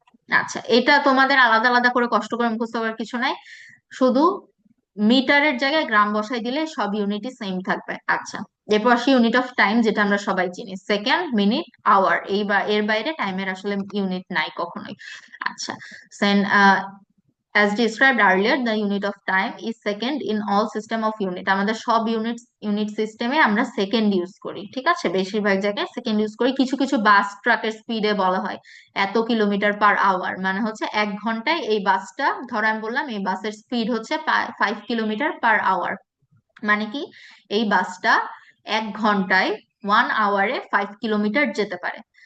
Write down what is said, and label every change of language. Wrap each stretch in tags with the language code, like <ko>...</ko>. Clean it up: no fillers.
<bn>আচ্ছা, এটা তোমাদের আলাদা আলাদা করে কষ্ট করে মুখস্থ করার কিছু নাই, শুধু মিটারের জায়গায় গ্রাম বসাই দিলে সব ইউনিটই সেম থাকবে। আচ্ছা, এরপর আসি ইউনিট অফ টাইম, যেটা আমরা সবাই চিনি, সেকেন্ড, মিনিট, আওয়ার। এর বাইরে টাইমের আসলে ইউনিট নাই কখনোই।</bn> <en>আচ্ছা, সেন as described earlier, the unit of time is second in all system of unit.</en> <bn>আমাদের সব ইউনিট সিস্টেমে আমরা সেকেন্ড ইউজ করি, ঠিক আছে। বেশিরভাগ জায়গায় সেকেন্ড ইউজ করি। কিছু কিছু বাস ট্রাকের স্পিডে বলা হয় এত কিলোমিটার পার আওয়ার, মানে হচ্ছে 1 ঘন্টায় এই বাসটা, ধরো আমি বললাম এই বাসের স্পিড হচ্ছে 5 কিলোমিটার পার আওয়ার, মানে কি এই বাসটা 1 ঘন্টায় 1 আওয়ারে 5 কিলোমিটার যেতে পারে।</bn>